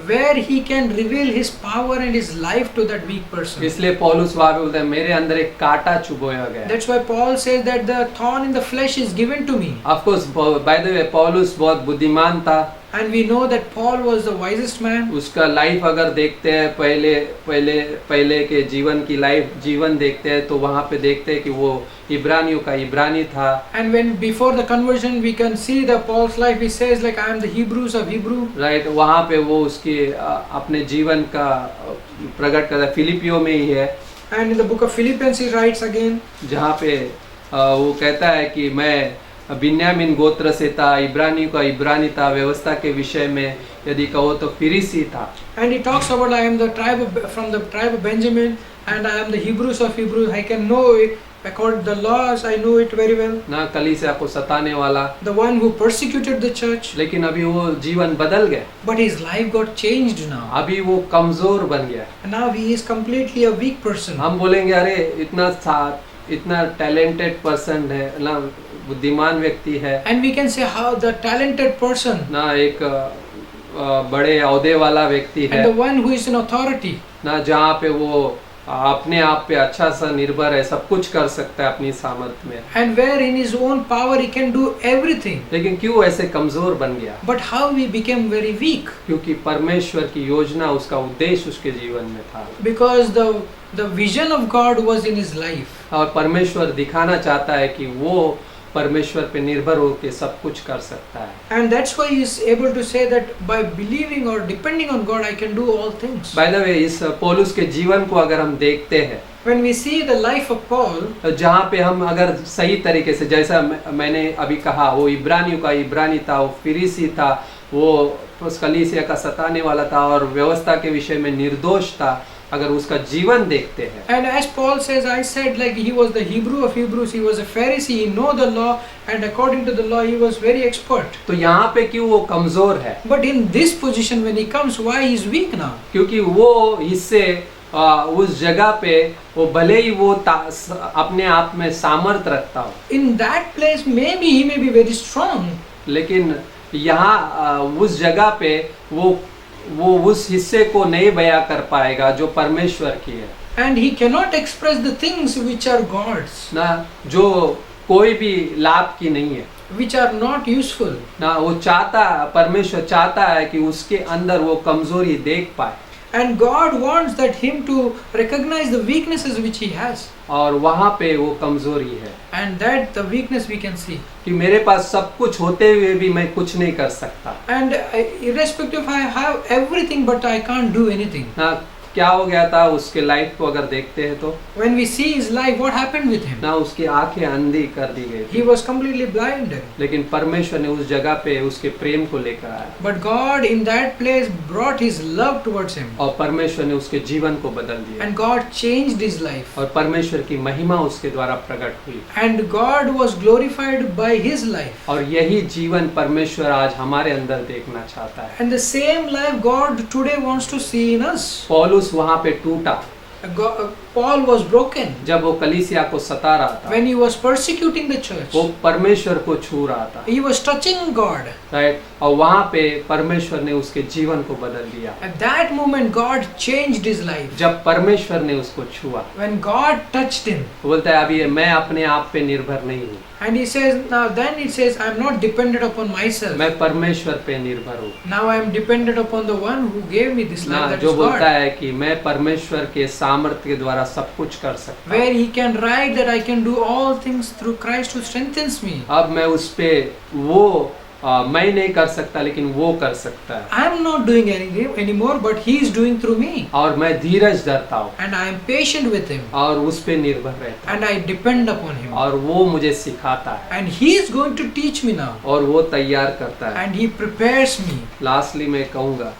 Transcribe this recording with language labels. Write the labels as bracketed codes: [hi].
[en] Where He can reveal His power and His life to that weak person. [hi] इसलिए पौलुस वहाँ पे बोलता है मेरे अंदर एक कांटा चुभोया गया। [en] That's why Paul says that the thorn in the flesh is given to me. Of course, by the way, पौलुस [hi] बहुत बुद्धिमान था। [en] And we know that Paul was the wisest man. [hi] उसका लाइफ अगर देखते हैं, पहले के जीवन देखते हैं, तो वहाँ पे देखते हैं कि वो इब्रानियों का इब्रानी था। [en] And when before the conversion we can see the Paul's life, he says like I am the Hebrews of Hebrew. [hi] Right, वहाँ पे वो उसके अपने जीवन का प्रकट करता है, फिलिपियो में ही है। [en] And in the book of Philippians he writes again, [hi] जहाँ पे वो कहता है कि मैं बिन्यामीन गोत्र से था, इब्रानियों का इब्रानी था, व्यवस्था के विषय में यदि कहो तो फिरिसी था। [en] and he talks about I am the from the tribe of Benjamin and I am the Hebrews of Hebrews. I can know it according to the laws. I know it very well. [hi] ना कलीसिया को सताने वाला, [en] The one who persecuted the church. [hi] लेकिन अभी वो जीवन बदल गया, [en] But his life got changed now. [hi] अभी वो कमजोर बन गया। [en] And now he is completely a weak person. [hi] हम बोलेंगे अरे इतना टैलेंटेड पर्सन है ना, बुद्धिमान व्यक्ति है [en] And we can say how the talented person [hi] ना, एक बड़े औहदे वाला व्यक्ति है [en] and the one who is in authority. [hi] ना, जहाँ पे वो अपने आप पे अच्छा सा निर्भर है, सब कुछ कर सकता है अपनी सामर्थ्य में, [en] And where in his own power he can do everything. [hi] लेकिन क्यों ऐसे कमजोर बन गया? [en] But how he became very weak? [hi] क्योंकि परमेश्वर की योजना, उसका उद्देश्य उसके जीवन में था, [en] Because the vision of God was in his life. [hi] और परमेश्वर दिखाना चाहता है कि वो परमेश्वर पे निर्भर होकर सब कुछ कर सकता है। [en] And that's why he is able to say that by believing or depending on God I can do all things. By the way, [hi] इस पौलुस के जीवन को अगर हम देखते हैं, [en] When we see the life of Paul, [hi] जहाँ पे हम अगर सही तरीके से, जैसा मैंने अभी कहा, वो इब्रानियों का इब्रानी था, वो फिरिसी था, वो कलीसिया का सताने वाला था और व्यवस्था के विषय में निर्दोष था, अगर उसका जीवन देखते हैं, [en] and as Paul says, I said like he was the Hebrew of Hebrews, he was a Pharisee, he know the law and according to the law he was very expert. [hi] तो यहाँ पे क्यों वो कमजोर है? [en] But in this position when he comes, why he is weak now? [hi] क्योंकि वो हिस्से उस जगह पे वो भले ही वो अपने आप में सामर्थ रखता हो, [en] In that place maybe he may be very strong, [hi] लेकिन यहाँ उस जगह पे वो उस हिस्से को नहीं बयां कर पाएगा जो परमेश्वर की है [en] and he cannot express the things which are God's, [hi] ना, जो कोई भी लाभ की नहीं है [en] which are not useful. [hi] ना। वो परमेश्वर चाहता है कि उसके अंदर वो कमजोरी देख पाए, [en] And God wants that him to recognize the weaknesses which he has, [hi] और वहाँ पे वो कमजोरी है [en] and that the weakness we can see. [hi] कि मेरे पास सब कुछ होते हुए भी मैं कुछ नहीं कर सकता [en] And irrespective I have everything but I can't do anything. [hi] ना। क्या हो गया था उसके लाइफ को अगर देखते हैं तो [en] When we see his life, what happened with him? [hi] ना, उसकी आंखें अंधी कर दी गई [en] He [hi] थी, [en] was completely blinded. [hi] लेकिन परमेश्वर ने उस जगह पे उसके प्रेम को लेकर आया [en] But God in that place brought his love towards him. [hi] और परमेश्वर ने उसके जीवन को बदल दिया [en] And God changed his life. [hi] और परमेश्वर की महिमा उसके द्वारा प्रकट हुई। [en] And God was glorified by his life. [hi] और यही जीवन परमेश्वर आज हमारे अंदर देखना चाहता है। [en] And the same life God today wants to see in us. [hi] पौलुस वहाँ पे टूटा [en] Paul was broken [hi] जब वो कलीसिया को सता रहा था, [en] when he was persecuting the church. [hi] वो परमेश्वर को छू रहा था, [en] He was touching God. [hi] Right, और वहाँ पे परमेश्वर ने उसके जीवन को बदल दिया। [en] At that moment God changed his life. [hi] जब परमेश्वर ने उसको छुआ, [en] When God touched him, [hi] वो बोलता है अभी मैं अपने आप पे निर्भर नहीं हूँ, [en] and he says now then it says I am not dependent upon myself. [hi] मैं परमेश्वर पे निर्भर हूँ [en] Now I am dependent upon the one who gave me this [hi] ना, [en] life, that [hi] जो [en] is [hi] बोलता [en] God. [hi] है कि मैं परमेश्वर के सामर्थ्य के द्वारा सब कुछ कर सकता हूँ। [en] Where he can write that I can do all things through Christ who strengthens me. [hi] अब मैं उस पे वो मैं नहीं कर सकता लेकिन वो कर सकता है, [en] I am not doing anything anymore, but He is doing through me. [hi] और मैं धीरज धरता हूँ [en] And I am patient with Him. [hi] और उस पे निर्भर रहता हूँ, [en] And I depend upon Him. [hi] और वो मुझे सिखाता है [en] And He is going to teach me now. [hi] और वो तैयार करता है। [en] And He prepares me. [hi] Lastly मैं कहूँगा